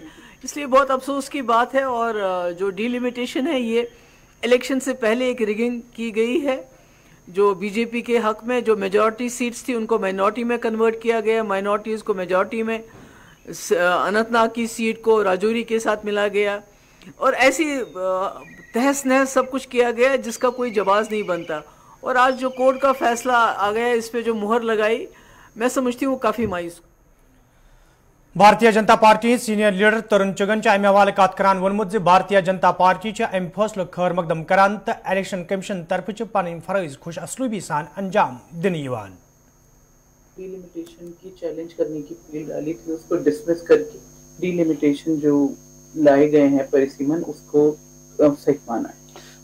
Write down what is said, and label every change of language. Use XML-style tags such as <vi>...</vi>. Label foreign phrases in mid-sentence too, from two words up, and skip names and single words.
<hi>इसलिए बहुत अफसोस की बात है। और जो डिलिमिटेशन है ये इलेक्शन से पहले एक रिगिंग की गई है, जो बीजेपी के हक में जो</hi> <en>majority seats</en> <hi>थी उनको माइनॉरिटी में कन्वर्ट किया गया, माइनॉरिटीज़ को मेजॉरिटी में, अनंतनाग की सीट को राजौरी के साथ मिला गया और ऐसी तहस नहस सब कुछ किया गया जिसका कोई जवाब नहीं बनता। और आज जो कोर्ट का फैसला आ गया, इस पर जो मुहर लगाई, मैं समझती हूँ काफ़ी मायूस।</hi> <ks>भारतीय जनता पार्टी</ks> <en>senior leader</en> <ks>तरुण चुगन अमे हवाले कत करान वोनमुत भारतीय जनता पार्टी अम फैसलो खैर मकदम करान तो इलेक्शन कमीशन तरफ पन फरज खुश असलूबी सान अंजाम दिन</ks> <hi>डिलिमिटेशन की चैलेंज करने की अपील डाली थी, उसको डिसमिस करके डिलिमिटेशन जो लाए गए हैं परिसीमन, उसको सही माना है।</hi>